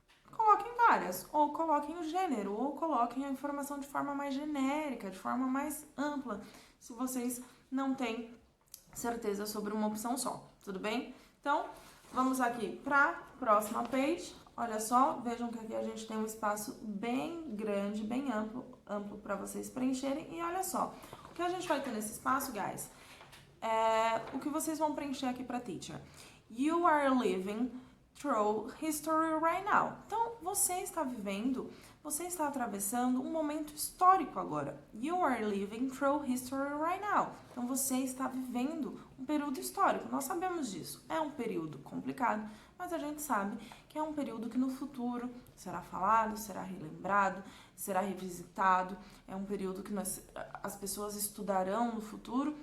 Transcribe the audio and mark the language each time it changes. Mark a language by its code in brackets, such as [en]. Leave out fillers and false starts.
[pt] Coloquem várias, ou coloquem o gênero, ou coloquem a informação de forma mais genérica, de forma mais ampla, se vocês não têm certeza sobre uma opção só, tudo bem? Então, vamos aqui para a próxima page. Olha só, vejam que aqui a gente tem um espaço bem grande, bem amplo para vocês preencherem. E olha só, o que a gente vai ter nesse espaço, guys, é o que vocês vão preencher aqui para teacher. [en] You are living through history right now. [pt] Então, você está atravessando um momento histórico agora. [en] You are living through history right now. [pt] Então, você está vivendo um período histórico. Nós sabemos disso. É um período complicado, mas a gente sabe que é um período que no futuro será falado, será relembrado, será revisitado. É um período que as pessoas estudarão no futuro.